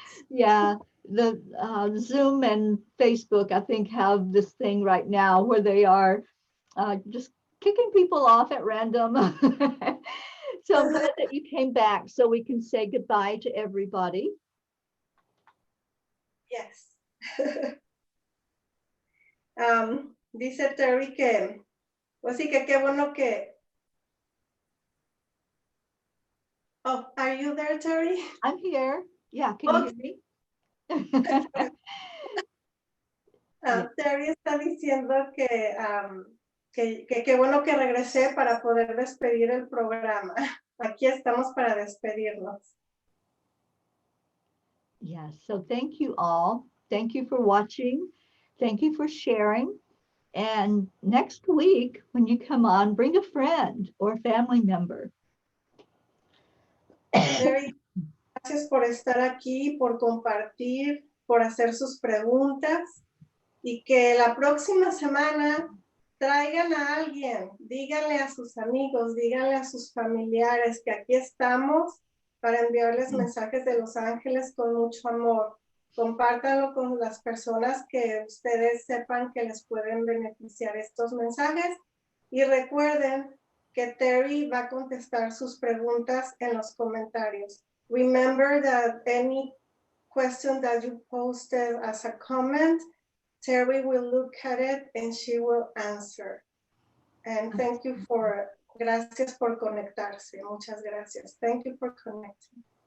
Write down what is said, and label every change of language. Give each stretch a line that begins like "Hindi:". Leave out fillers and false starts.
English: Yeah, the Zoom and Facebook, I think, have this thing right now where they are just kicking people off at random. So I'm glad that you came back so we can say goodbye to everybody. Yes.
Spanish: Dice Teri que, pues sí, que qué bueno que.
English: Oh, are you there, Teri? I'm here. Yeah, can you hear me?
Spanish: Teri está diciendo que qué bueno que regresé para poder despedir el programa. Aquí estamos para despedirnos.
English: Yes, so thank you all. Thank you for watching. Thank you for sharing. And next week, when you come on, bring a friend or family member.
Spanish: Teri, gracias por estar aquí, por compartir, por hacer sus preguntas y que la próxima semana traigan a alguien, díganle a sus amigos, díganle a sus familiares que aquí estamos para enviarles mensajes de los ángeles con mucho amor. Compártanlo con las personas que ustedes sepan que les pueden beneficiar estos mensajes y recuerden que Teri va a contestar sus preguntas en los comentarios.
English: Remember that any question that you posted as a comment, Teri will look at it and she will answer. And thank you for,
Spanish: gracias por conectarse. Muchas gracias.
English: Thank you for connecting.